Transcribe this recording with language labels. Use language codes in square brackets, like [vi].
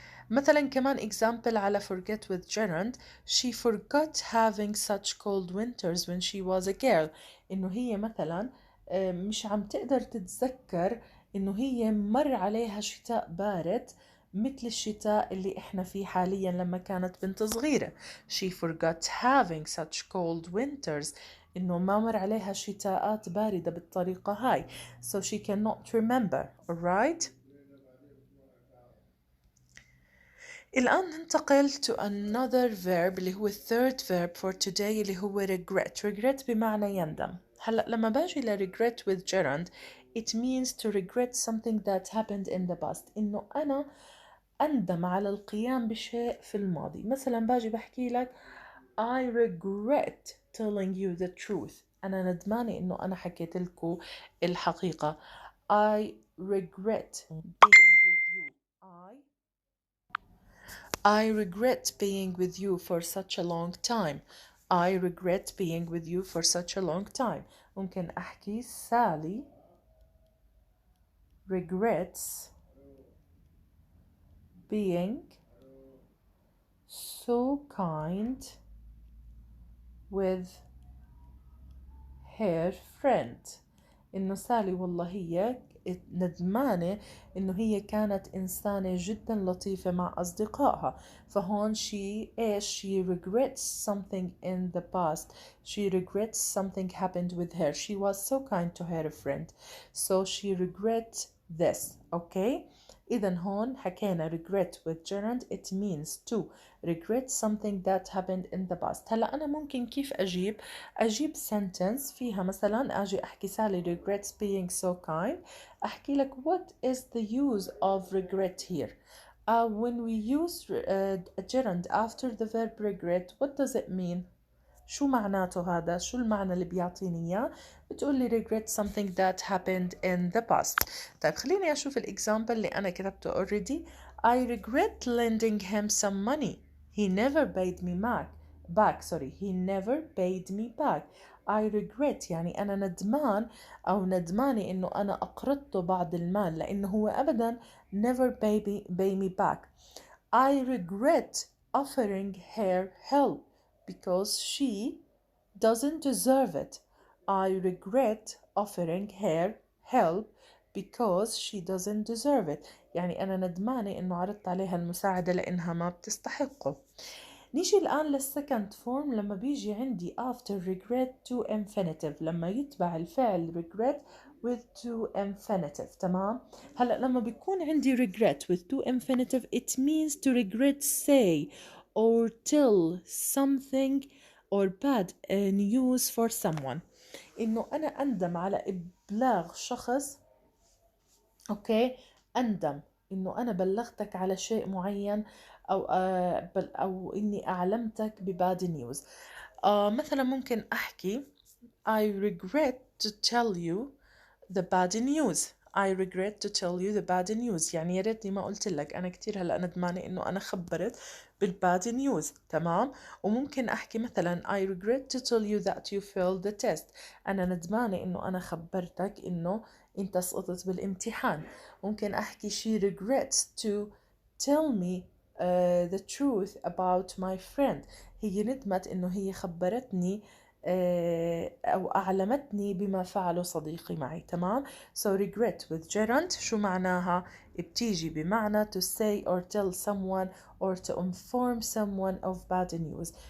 [ar] مثلا كمان [en] example على forget with gerund. She forgot having such cold winters when she was a girl. [ar] إنه هي مثلا مش عم تقدر تتذكر إنه هي مر عليها شتاء بارد مثل الشتاء اللي إحنا فيه حاليا لما كانت بنت صغيرة. [en] She forgot having such cold winters. [ar] إنه ما مر عليها شتاءات باردة بالطريقة هاي. [en] So she cannot remember. Alright? [ar] الآن ننتقل [en] to another verb [ar] اللي هو [en] third verb for today [ar] اللي هو regret بمعنى يندم. هلأ لما باجي [en] regret with gerund it means to regret something that happened in the past. [ar] إنه أنا أندم على القيام بشيء في الماضي. مثلا باجي بحكي لك [en] I regret telling you the truth. [ar] أنا ندمانة إنه أنا حكيت لكم الحقيقة. [en] I regret being with you. I regret being with you for such a long time. I regret being with you for such a long time. [ar] ممكن أحكي [en] Sally regrets being so kind with her friend. [ar] إنه سالي والله هي ندمانة إنه هي كانت إنسانة جدا لطيفة مع أصدقائها. [en] فهون she regrets something in the past. She regrets something happened with her. She was so kind to her friend. So she regrets this. Okay. [ar] إذا هون حكينا [en] regret with gerund. It means to regret something that happened in the past. [ar] هلا أنا ممكن كيف أجيب sentence فيها مثلا أجي أحكي [en] Sally regrets being so kind. [ar] أحكي لك [en] what is the use of regret here. When we use gerund after the verb regret, what does it mean? [ar] شو معناته هذا؟ شو المعنى اللي بيعطيني إياه؟ بتقولي [en] regret something that happened in the past. [ar] طيب خليني أشوف الإكزامبل اللي أنا كتبته already. [en] I regret lending him some money. He never paid me back. He never paid me back. I regret [ar] يعني أنا ندمان أو ندمانة إنه أنا أقرضته بعض المال لأنه هو أبدا [en] never pay me back. I regret offering her help because she doesn't deserve it. I regret offering her help because she doesn't deserve it. [ar] يعني أنا ندمانة إنه عرضت عليها المساعدة لأنها ما بتستحقه. نيجي الآن للسكند فورم لما بيجي عندي [en] after regret to infinitive [ar] لما يتبع الفعل [en] regret with to infinitive. [ar] تمام. هلأ لما بيكون عندي [en] regret with to infinitive it means to regret say or tell something or bad news for someone. [ar] إنه أنا أندم على إبلاغ شخص. أوكي. أندم إنه أنا بلغتك على شيء معين أو إني أعلمتك بباد نيوز. مثلا ممكن أحكي [en] I regret to tell you the bad news. I regret to tell you the bad news. [ar] يعني يا ريتني ما قلت لك. أنا كتير هلأ ندمانة إنه أنا خبرت بالباد نيوز. تمام. وممكن أحكي مثلا [en] I regret to tell you that you failed the test. [ar] أنا ندمانة إنه أنا خبرتك إنه أنت سقطت بالامتحان. ممكن أحكي [en] she regrets to tell me the truth about my friend. [ar] هي ندمت إنه هي خبرتني أو أعلمتني بما فعله صديقي معي. تمام. [en] So regret with gerund [ar] شو معناها؟ بتيجي بمعنى [en] to say or tell someone or to inform someone of bad news.